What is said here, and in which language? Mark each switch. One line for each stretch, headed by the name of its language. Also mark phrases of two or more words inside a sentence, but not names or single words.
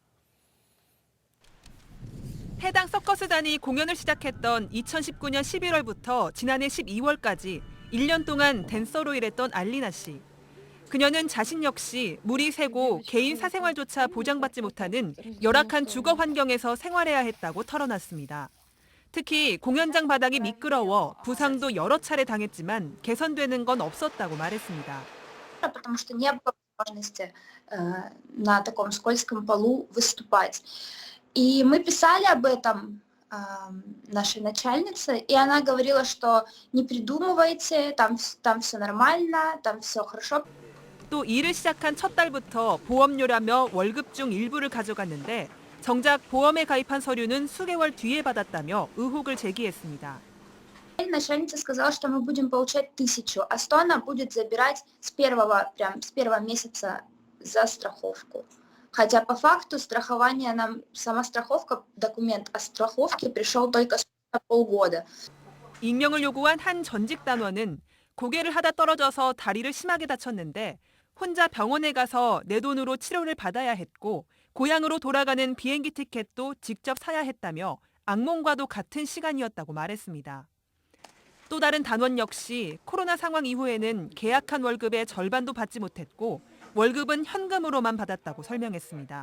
Korean: 해당 서커스단이 공연을 시작했던 2019년 11월부터 지난해 12월까지 1년 동안 댄서로 일했던 알리나 씨. 그녀는 자신 역시 물이 새고 개인 사생활조차 보장받지 못하는 열악한 주거 환경에서 생활해야 했다고 털어놨습니다. 특히 공연장 바닥이 미끄러워 부상도 여러 차례 당했지만 개선되는 건 없었다고 말했습니다.
Russian: Потому что не было возможности на таком скользком полу выступать. И мы писали об этом нашей начальнице, и она говорила, что не придумывайте, там все нормально, там все хорошо.
Korean: 또 일을 시작한 첫 달부터 보험료라며 월급 중 일부를 가져갔는데 정작 보험에 가입한 서류는 수개월 뒤에 받았다며 의혹을 제기했습니다.
Russian: Начальница сказала, что мы будем получать 1000, а 100 она будет забирать с первого месяца за страховку. Хотя по факту страхование нам, сама страховка, документ о страховке пришел только спустя полгода.
Korean: 익명을 요구한 한 전직 단원은 고개를 하다 떨어져서 다리를 심하게 다쳤는데 혼자 병원에 가서 내 돈으로 치료를 받아야 했고 고향으로 돌아가는 비행기 티켓도 직접 사야 했다며 악몽과도 같은 시간이었다고 말했습니다. 또 다른 단원 역시 코로나 상황 이후에는 계약한 월급의 절반도 받지 못했고 월급은 현금으로만 받았다고 설명했습니다.